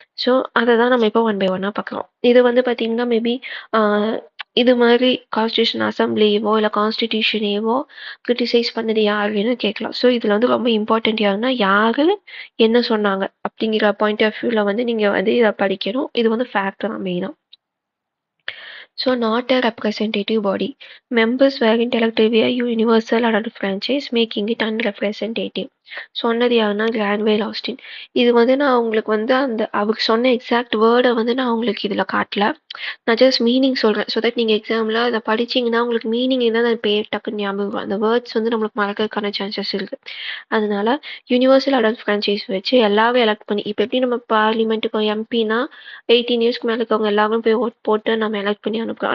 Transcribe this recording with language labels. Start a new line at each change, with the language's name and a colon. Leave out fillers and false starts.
Tamil: So அதை தான் நம்ம இப்போ 1 by 1 பார்க்குறோம். இது வந்து பார்த்தீங்கன்னா மேபி இது மாதிரி கான்ஸ்டியூஷன் அசம்பிளியவோ இல்லை கான்ஸ்டிடியூஷனையவோ கிரிட்டிசைஸ் பண்ணது யாருன்னு கேட்கலாம். ஸோ இதில் வந்து ரொம்ப இம்பார்ட்டன்ட் யாருன்னா யார் என்ன சொன்னாங்க அப்படிங்கிற பாயிண்ட் ஆஃப் வியூவில் வந்து நீங்கள் வந்து இதை படிக்கணும். இது வந்து ஃபேக்ட் தான் மெயினாக.
English: So not a representative body. Members weren't elected via universal adult franchise, making it unrepresentative.
Tamil: சொன்னது யாருன்னா கிரான்வேல் ஆஸ்டின். இது வந்து நான் உங்களுக்கு வந்து அவருக்கு சொன்ன எக்ஸாக்ட் வேர்டை வந்து நான் உங்களுக்கு இதில் காட்டல. நான் ஜஸ்ட் மீனிங் சொல்கிறேன். ஸோ தட் நீங்கள் எக்ஸாமில் அதை படிச்சிங்கன்னா உங்களுக்கு மீனிங் இருந்தால் அந்த பேர் டக்குன்னு ஞாபகம் வரும். அந்த வேர்ட்ஸ் வந்து நம்மளுக்கு மறக்கிறதுக்கான சான்சஸ் இருக்குது. அதனால யூனிவர்சல் அடல்ட் ஃப்ரான்ச்சைஸ் வச்சு எல்லாரும் எலெக்ட் பண்ணி, இப்போ எப்படி நம்ம பார்லிமெண்ட்டுக்கு எம்பினா 18 இயர்ஸ்க்கு மேலே இருக்கவங்க எல்லாரும் போய் ஓட் போட்டு நம்ம எலெக்ட் பண்ணி அனுப்புகிறோம்.